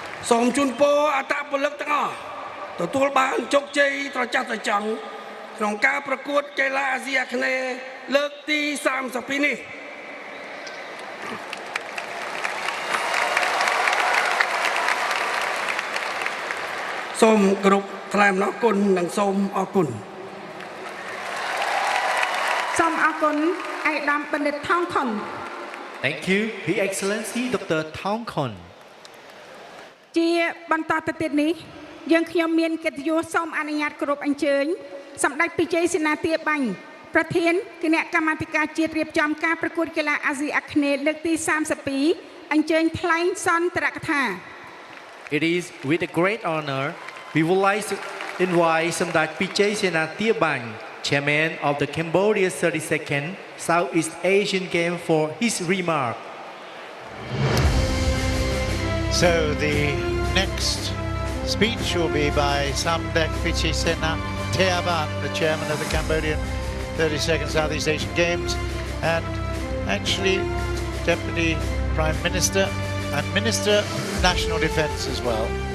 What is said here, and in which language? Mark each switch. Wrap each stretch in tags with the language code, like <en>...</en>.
<km>សូមជូនពរអត្តពលិកទាំងអស់ទទួលបានជោគជ័យត្រចះត្រចង់ក្នុងការប្រកួតកីឡាអាស៊ីអាគ្នេយ៍លើកទី32នេះសូមគោរពថ្លែងអំណរគុណនិងសូមអរគុណ សូមអរគុណឯកឧត្តមបណ្ឌិតថងខុន</km> <en>Thank you, His Excellency Dr. Thong Khon.</en> <km>ជាបន្តទៅទៀតនេះយើងខ្ញុំមានកិត្តិយសសូមអនុញ្ញាតគោរពអញ្ជើញសម្ដេចពិជ័យសេនាទាបាញ់ប្រធានគណៈកម្មាធិការជាតិរៀបចំការប្រកួតកីឡាអាស៊ីអាគ្នេយ៍លើកទី32អញ្ជើញថ្លែងសន្ទរកថា</km> <en>It is with a great honor we would like to invite Samdech Pichai Senatia Bany, Chairman of the Cambodia 32nd Southeast Asian Games for his remark. So the next speech will be by Samdech Pichai Senatia Bany, the chairman of the Cambodian 32nd Southeast Asian Games, and actually Deputy Prime Minister and Minister of National Defence as well.</en>